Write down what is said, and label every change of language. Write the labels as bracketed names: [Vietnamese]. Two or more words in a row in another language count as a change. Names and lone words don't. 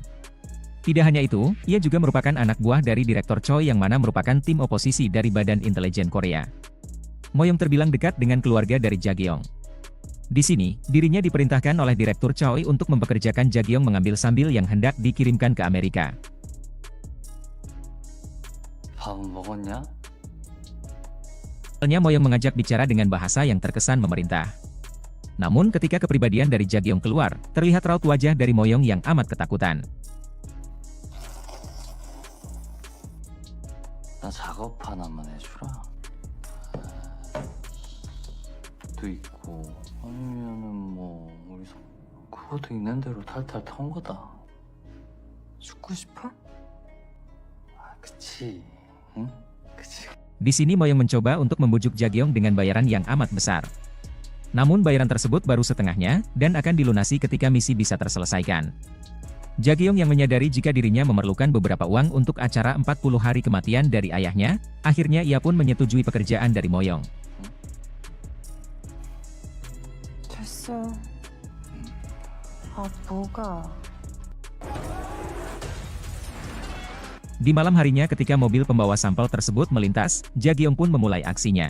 [Indonesian] Tidak hanya itu, ia juga merupakan anak buah dari Direktur Choi yang mana merupakan tim oposisi dari Badan Intelijen Korea. Moyong terbilang dekat dengan keluarga dari Jagiong. Di sini, dirinya diperintahkan oleh Direktur Choi untuk mempekerjakan Jagiong mengambil sambil yang hendak dikirimkan ke Amerika. [Korean] 밥은 먹었냐? [Indonesian] Awalnya Moyong mengajak bicara dengan bahasa yang terkesan memerintah. Namun ketika kepribadian dari Jagiong keluar, terlihat raut wajah dari Moyong yang amat ketakutan. [Korean] 나 작업 하나만 해주라. 도 있고 아니면은 뭐 우리 그것도 있는 대로 탈탈 턴 거다. 죽고 싶어? 아, 그치. 응? 그치. [Indonesian] Di sini Moyong mencoba untuk membujuk Jagiong dengan bayaran yang amat besar. Namun bayaran tersebut baru setengahnya, dan akan dilunasi ketika misi bisa terselesaikan. Jagiong yang menyadari jika dirinya memerlukan beberapa uang untuk acara 40 hari kematian dari ayahnya, akhirnya ia pun menyetujui pekerjaan dari Moyong. [Korean] 됐어. 아, 뭐가? [Indonesian] Di malam harinya ketika mobil pembawa sampel tersebut melintas, Jagiong pun memulai aksinya.